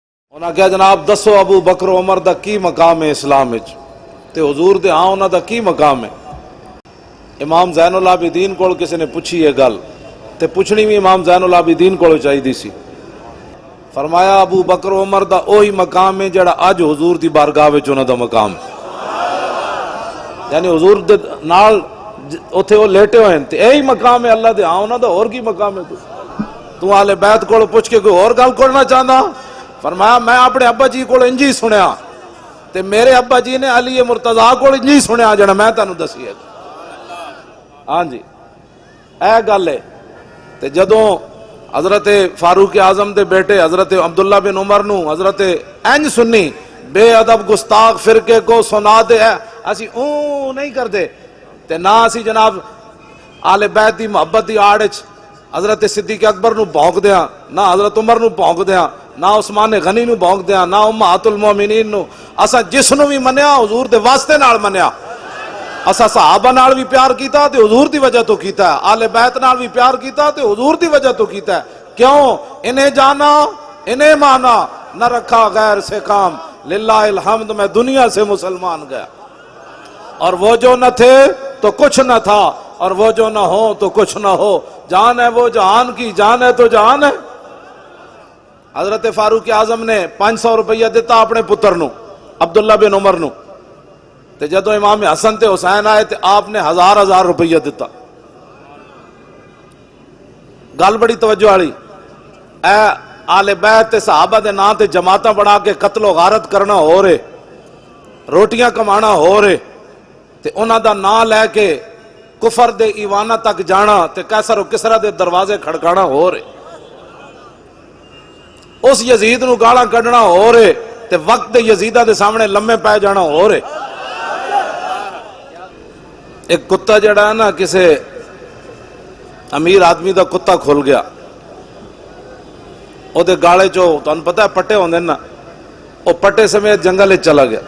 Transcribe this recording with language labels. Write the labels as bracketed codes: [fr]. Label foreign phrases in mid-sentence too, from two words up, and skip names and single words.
[pa] انہاں کہا جناب دسو ابو بکر عمر دا کی مقام ہے اسلام وچ؟ تے حضور دے ہاں انہاں دا کی مقام ہے؟ امام زین العابدین کول کسی نے پوچھی یہ گل تے پوچھنی بھی امام زین العابدین کول چاہیے سی۔ فرمایا ابو بکر عمر دا اوہی مقام ہے جڑا اج حضور دی بارگاہ وچ انہاں دا مقام ہے، یعنی حضور دے نال اوتھے [ur] وہ لیٹے ہوئے ہیں [pa] تے یہی مقام ہے اللہ دے ہاں انہاں دا اور کی مقام ہے؟ تو اہل بیت کول پوچھ کے کوئی اور گل کرنا چاہندا؟ فرمایا میں اپنے ابا جی کو انجی سنیا تے میرے ابا جی نے علی مرتضیٰ کو انجی سنیا جڑا میں تانوں دسی ہے۔ ہاں جی اے گل ہے۔ تے جدوں حضرت فاروق اعظم دے بیٹے حضرت عبداللہ بن عمر نو حضرت انج سنی بے ادب گستاخ فرقے کو سنا دے اسی اوں نہیں کردے تے نہ اسی جناب آل بیت دی محبت دی آڑ وچ حضرت صدیق اکبر نو بھونک دیاں، نہ حضرت عمر نو بھونک دیاں، نہ عثمان غنی نو بھونک دیاں، نہ امہات المومنین نو۔ اسا جس نو بھی منیا حضور دے واسطے نال منیا۔ اسا صحابہ نال بھی پیار کیتا تے حضور دی وجہ تو کیتا ہے، آل بیت نال بھی پیار کیتا تے حضور دی وجہ تو کیتا ہے۔ کیوں؟ [ur] انہیں جانا انہیں مانا، نہ رکھا غیر سے کام، للہ الحمد میں دنیا سے مسلمان گیا۔ اور وہ جو نہ تھے تو کچھ نہ تھا، اور وہ جو نہ ہو تو کچھ نہ ہو، جان ہے وہ جہان کی، جان ہے تو جہان ہے۔ [pa] حضرت فاروق اعظم نے 500 روپیہ دیتا اپنے پتر نو عبداللہ بن عمر نو، تے جدو امام حسن تے حسین آئے تے آپ نے 1000 روپیہ دیتا۔ گل بڑی توجہ والی، اے آل بیت تے صحابہ دے نام تے جماعتاں بڑھا کے قتل و غارت کرنا ہو رہے، روٹیاں کمانا ہو رہے، تے انہاں دا نام لے کے کفر دے ایوانہ تک جانا تے قیصر و کسریٰ دے دروازے کھڑکانا ہو رہے، اس یزید نو گالاں کڈنا ہو رہے تے وقت دے یزیدہ دے سامنے لمے پے جانا ہو رہے۔ ایک کتا جڑا ہے نا کسے امیر آدمی دا کتا کھل گیا، او دے گالے چو تانوں پتہ ہے پٹے ہوندے نا، او پٹے سمیت جنگل چلا گیا۔